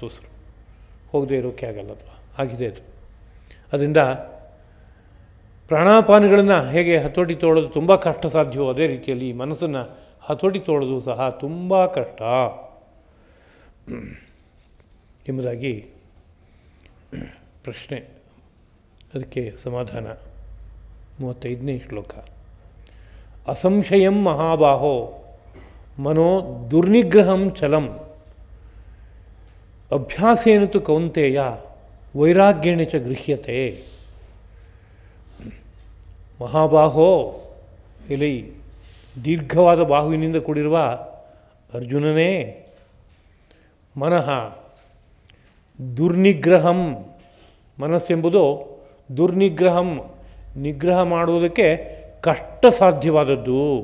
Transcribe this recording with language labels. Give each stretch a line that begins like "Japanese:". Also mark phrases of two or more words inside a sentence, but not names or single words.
Kannada: ಉಸಿರು ಹೋಗದೆ ಇರೋಕ್ಕೆ ಆಗಲ್ಲ, ಅದು ಆಗಿದೆ ಅದು. ಅದರಿಂದ ಪ್ರಾಣಾಪಾನಗಳನ್ನು ಹೇಗೆ ಹತೋಟಿ ತೊಗೊಳ್ಳೋದು ತುಂಬ ಕಷ್ಟ ಸಾಧ್ಯವೋ, ಅದೇ ರೀತಿಯಲ್ಲಿ ಈ ಮನಸ್ಸನ್ನು ಹತೋಟಿ ತೊಗೊಳ್ಳೋದು ಸಹ ತುಂಬ ಕಷ್ಟ ಎಂಬುದಾಗಿ ಪ್ರಶ್ನೆ. ಅದಕ್ಕೆ ಸಮಾಧಾನ 35ನೇ ಶ್ಲೋಕ.
Sanskrit: ಅಸಂಶಯಂ ಮಹಾಬಾಹೋ ಮನೋ ದುರ್ನಿಗ್ರಹಂ ಚಲಂ ಅಭ್ಯಾಸೇನ ತು ಕೌಂತೆಯ ವೈರಾಗ್ಯೇಣ ಚ ಗೃಹ್ಯತೆ. ಮಹಾಬಾಹೋ,
Kannada: ಎಲೈ ದೀರ್ಘವಾದ ಬಾಹುವಿನಿಂದ ಕೂಡಿರುವ ಅರ್ಜುನನೇ,
Sanskrit: ಮನಃ ದುರ್ನಿಗ್ರಹಂ,
Kannada: ಮನಸ್ಸೆಂಬುದು ದುರ್ನಿಗ್ರಹಂ, ನಿಗ್ರಹ ಮಾಡುವುದಕ್ಕೆ ಕಷ್ಟ ಸಾಧ್ಯವಾದದ್ದು,